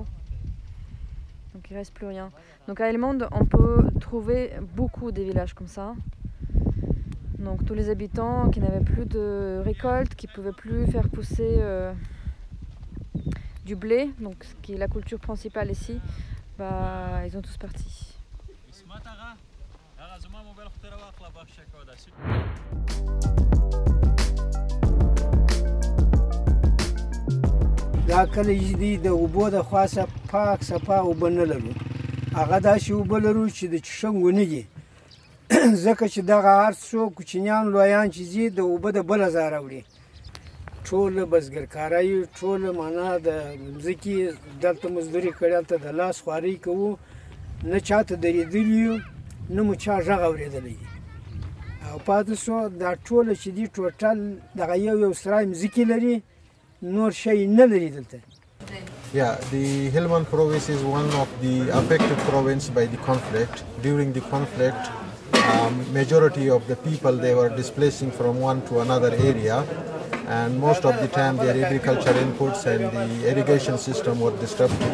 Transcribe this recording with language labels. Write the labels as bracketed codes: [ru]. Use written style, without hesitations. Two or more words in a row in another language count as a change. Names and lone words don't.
[fr] Donc il ne reste plus rien. Donc à Helmond, on peut trouver beaucoup de villages comme ça. Donc tous les habitants qui n'avaient plus de récolte, qui ne pouvaient plus faire pousser du blé, donc ce qui est la culture principale ici, ils ont tous parti. [ps] دا کله چې د اوبو د خاصه پاک صفا اوبه نه لرو هغه داسې اوبه لرو چې د څښنګو نه دي ځکه چې دغه هر څو کوچنیان لویان چې ځي د اوبه د بله ځای راوړي ټوله بزګرکارۍ ټوله معنا د مځکې دلته مزدوري کړې هلته د لاس خوارۍ کوو نه چاته درېدلي یو نه مو چا غږ اورېدلی او پاتې شو دا ټوله چې دي ټوټل دغه یو سرای مځکې لري نور شی نه لري دلته. [en] Yeah, the Helmand province is one of the affected provinces by the conflict. During the conflict, majority of the people, they were displacing from one to another area, and most of the time their agriculture inputs and the irrigation system were disrupted.